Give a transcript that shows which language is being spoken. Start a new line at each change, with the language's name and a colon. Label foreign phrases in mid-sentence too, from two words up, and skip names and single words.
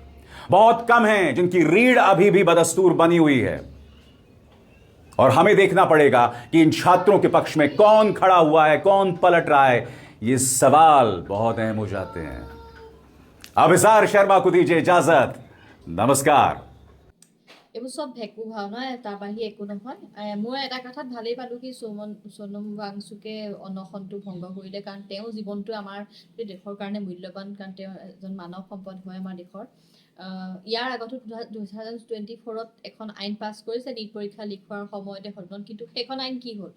Hindi: बहुत कम हैं जिनकी रीढ़ अभी भी बदस्तूर बनी हुई है। और हमें देखना पड़ेगा कि इन छात्रों के पक्ष में कौन खड़ा हुआ है, कौन पलट रहा है। ये सवाल बहुत अहम हो जाते हैं। अभिसार शर्मा को दीजिए इजाजत। नमस्कार।
Assamese: এইবোৰ চব ভেকু ভাওনা, তাৰ বাহিৰে একো নহয়। মই এটা কথাত ভালেই পালোঁ কি সোনম ৱাংচুকে অনশনটো ভংগ কৰিলে, কাৰণ তেওঁ জীৱনটো আমাৰ দেশৰ কাৰণে মূল্যৱান, কাৰণ তেওঁ এজন মানৱ সম্পদ হয় আমাৰ দেশৰ। ইয়াৰ আগতো 2024ত এখন আইন পাছ কৰিছে নীট পৰীক্ষা লিক হোৱাৰ সময়তে সদন, কিন্তু সেইখন আইন কি হ'ল?